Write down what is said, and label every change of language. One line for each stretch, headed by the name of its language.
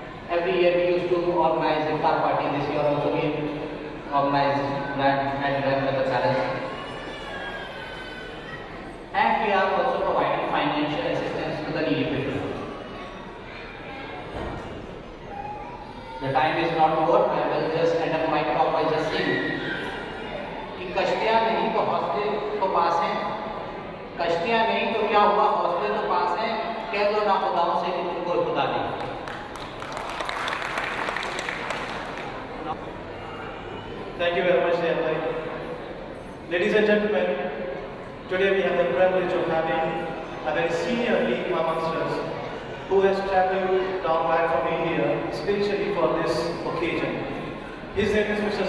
English: Every year we used to organize iftar party. This year also we organized at the palace. And we are also providing financial assistance to the needy people. The time is not over. I will just end up my talk by just saying
Hindi: कि कश्तियाँ नहीं तो हौसले तो पास हैं, कश्तियाँ नहीं तो क्या हुआ, हौसले तो पास हैं, कह दो ना खुदाओं से कि तुमको खुदा नहीं।
English: Thank you very much, Syed. Ladies and gentlemen, today we have the privilege of having a very senior league amongst us who has traveled down back from India especially for this occasion. His name is Mr.